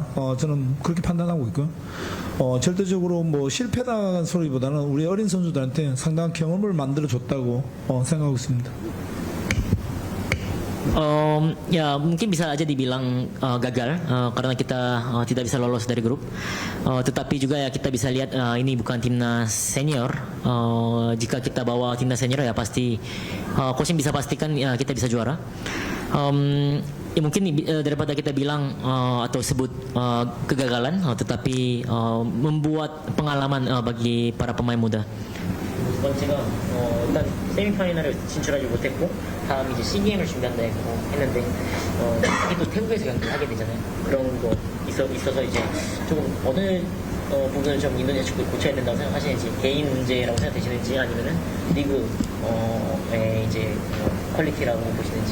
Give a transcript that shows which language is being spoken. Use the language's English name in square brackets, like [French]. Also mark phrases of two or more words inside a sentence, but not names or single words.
[Korean] 저는 그렇게 판단하고 있고요. 절대적으로 뭐 실패다 소리보다는 우리 어린 선수들한테 상당한 경험을 만들어 줬다고 생각하고 있습니다. [Indonesian] Ya mungkin bisa aja dibilang gagal karena kita tidak bisa lolos dari grup. Tetapi juga ya kita bisa lihat ini bukan timnas senior. Jika kita bawa timnas senior ya pasti Coach bisa pastikan kita bisa juara. Ya mungkin daripada kita bilang atau sebut kegagalan, tetapi membuat pengalaman bagi para pemain muda. [Korean] 두 번째가 일단 세미파이널을 진출하지 못했고 다음 이제 CGM을 준비한다 했는데 특히 또 태국에서 경기를 하게 되잖아요. 그런 거 있어서 이제 조금 어느 부분을 좀 인도네시아 축구를 고쳐야 된다고 생각하시는지, 개인 문제라고 생각되시는지 아니면은 리그의 이제 퀄리티라고 보시는지.